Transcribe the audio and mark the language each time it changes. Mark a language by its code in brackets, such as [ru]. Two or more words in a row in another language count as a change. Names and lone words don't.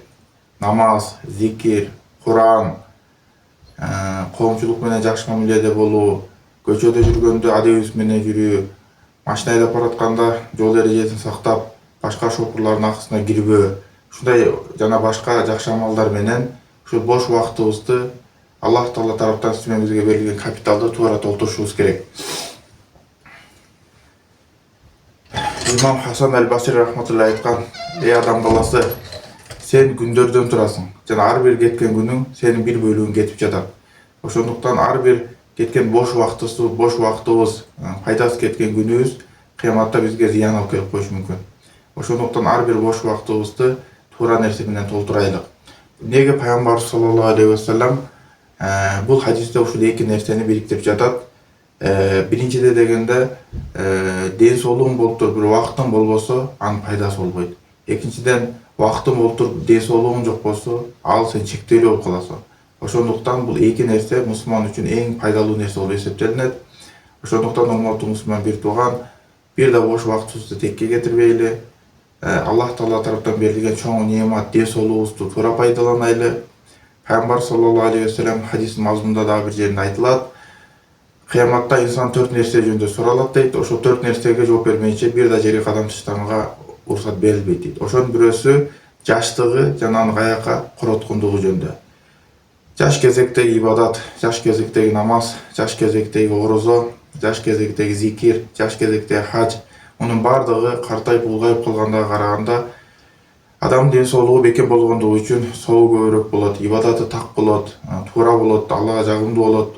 [ky] Намаз, зикир, Куран, коомчулук менен жакшы мамиледе болуу, көчөдө жүргөндө адебибиз менен жүрүү, машина айдап баратканда жол эрежесин сактап, башка шопурлардын акысына кирбөө, ушундай жана башка жакшы амалдар менен ушул бош убактыбызды Аллах Таала тараптан бизге берилген капиталды туура толтурушубуз керек. Имам Хасан аль-Басри рахматуллахи айткан: "Эй адам баласы, сен күндөрдөн турасың жана ар бир кеткен күнүң сенин бир бөлүгүң кетип жатат. Ошондуктан ар бир кеткен бош убактыбыз, пайдасы кеткен күнүбүз кыяматта бизге зыян алып келип коюшу мүмкүн. Ошондуктан ар бир бош убактыбызды туура нерсе менен толтурайлык." Неге Пайгамбар [ar] صلى الله عليه وسلم [ky] бул хадисте ушул эки нерсени бириктирип жатат? Биринчиде дегенде ден соолугуң болуп туруп бир убактың болбосо, анын пайдасы болбойт. Экинчиден, убактың болуп туруп ден соолугуң жок болсо, ал сен чектелүү болуп каласың. Ошондуктан бул эки нерсе мусулман үчүн эң пайдалуу нерсе болуп эсептелинет. Ошондуктан урматтуу мусулман бир тууган, бир да бош убактыбызды текке кетирбейли. Аллах Таала тараптан берилген чоң неамат ден соолугубузду туура пайдаланайлы. Пайгамбар [ar] صلى الله عليه وسلم [ky] хадистин мазмунунда дагы бир жеринде айтылат: кыяматта инсан 4 нерсе жөнүндө суралат дейт. Ошол 4 нерсеге жооп бермейинче бир да жерге кадам таштаганга уруксат берилбейт дейт. Ошонун бирөөсү жаштыгы жана анын каяка короткундугу жөнүндө. Жаш кезектеги ибадат, жаш кезектеги намаз, жаш кезектеги орозо, жаш кезектеги зикир, жаш кезектеги хадж, мунун бардыгы картайып улгайып калгандага караганда адамдын ден соолугу бекем болгондугу үчүн соогу көбүрөөк болот, ибадаты так болот, туура болот, Аллага жагымдуу болот.